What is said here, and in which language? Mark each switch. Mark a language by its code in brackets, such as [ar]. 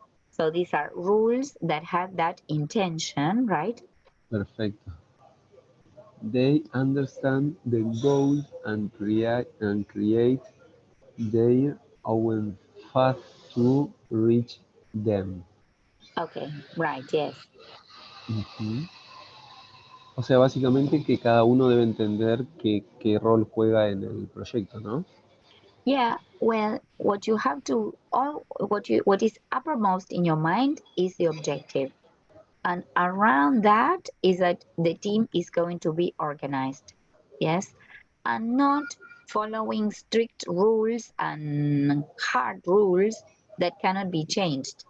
[en] So these are rules that have that intention, right? [es] perfecto. [en] They understand the goals and create their own path to reach them. Okay, right, yes. Ujú. [es] O sea, básicamente que cada uno debe entender qué rol juega en el proyecto, ¿no? [en] Yeah, well, what you have to all what is uppermost in your mind is the objective. And around that is that the team is going to be organized. Yes, and not following strict rules and hard rules that cannot be changed.